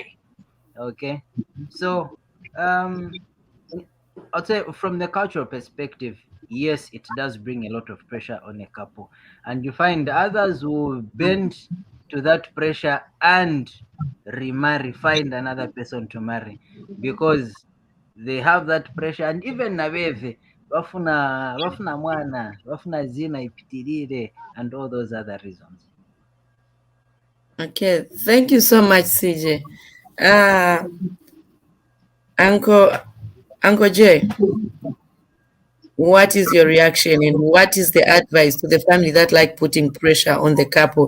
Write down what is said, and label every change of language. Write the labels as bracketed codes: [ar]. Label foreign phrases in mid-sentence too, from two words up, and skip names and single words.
[en] Okay, so um, I'd say from the cultural perspective, yes, it does bring a lot of pressure on a couple, and you find others who bend to that pressure and remarry, find another person to marry because they have that pressure, and even [ny] nabeve wafuna mwana wafuna zina ipitirire [en] and all those other reasons. Okay, thank you so much, CJ. Uh, Uncle Uncle Jay, what is your reaction and what is the advice to the family that like putting pressure on the couple?